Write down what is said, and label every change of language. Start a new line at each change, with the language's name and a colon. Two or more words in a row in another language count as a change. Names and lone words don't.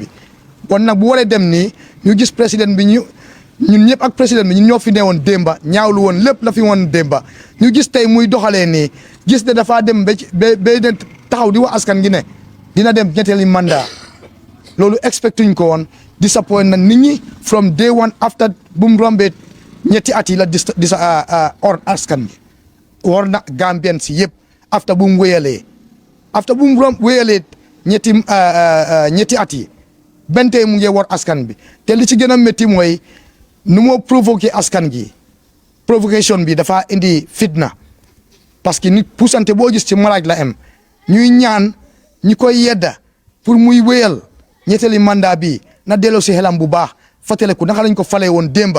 Wolof: kon nag bu waree dem nii ñu gis président bi ñun ñëpp ak président bi ñun ñoo fi newoon démba ñaawlu woon lépp la fi woon démba ñu gis tey muy doxalee nii gis ne dafaa dem ba taxaw di wax askan gi ne dina dem ñetteeli mandat loolu expecté ñu ko woon disappoint na nit ñi
English: from day one
Wolof: after bu mu rombee ñetti at yi la or askan gi war na Gambien si yëpp after bu mu wéyalee ñetti at yi benn tey mu ngi war askan bi te li ci gën a métti mooy nu moo provoqué askan gi provocation bi dafa indi fitna
French: parce que
Wolof: nit puusante boo gis ci malaaj la am ñuy ñaan ñi koy yedda pour muy wéyal ñetteeli mandat bi na delloo si xelam bu baax fàttaliku naka lañ ko falee woon démba